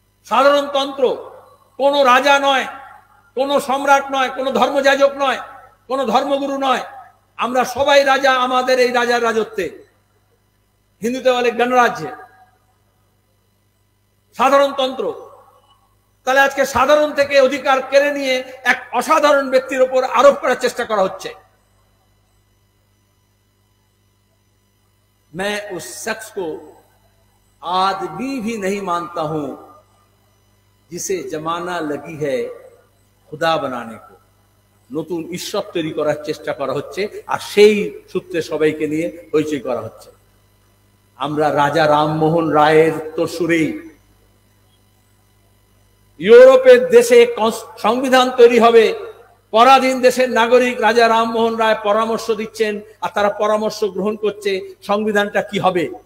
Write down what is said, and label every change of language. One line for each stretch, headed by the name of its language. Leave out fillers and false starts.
Bangla: সাধারণতন্ত্র, কোনো রাজা নয়, কোনো সম্রাট নয়, কোনো ধর্মযাজক নয়, কোনো ধর্মগুরু নয়, আমরা সবাই রাজা আমাদের এই রাজার রাজত্বে। হিন্দুতে বলে গণরাজ্যে। সাধারণতন্ত্র। তাহলে আজকে সাধারণ থেকে অধিকার কেড়ে নিয়ে এক অসাধারণ ব্যক্তির উপর আরোপ করার চেষ্টা করা হচ্ছে।
Hindi: मैं उस शख्स को आदमी भी नहीं मानता हूं जिसे जमाना लगी है खुदा बनाने को।
Bangla: নতুন ঈশ্বর তৈরি করার চেষ্টা করা হচ্ছে, আর সেই সূত্রে সবাইকে নিয়ে হইচই করা হচ্ছে। আমরা রাজা রামমোহন রায়ের উত্তরসূরি। ইউরোপের দেশে সংবিধান তৈরি হবে, পরাধীন দেশের নাগরিক রাজা রামমোহন রায় পরামর্শ দিচ্ছেন, আর তারা পরামর্শ গ্রহণ করছে সংবিধানটা কি হবে।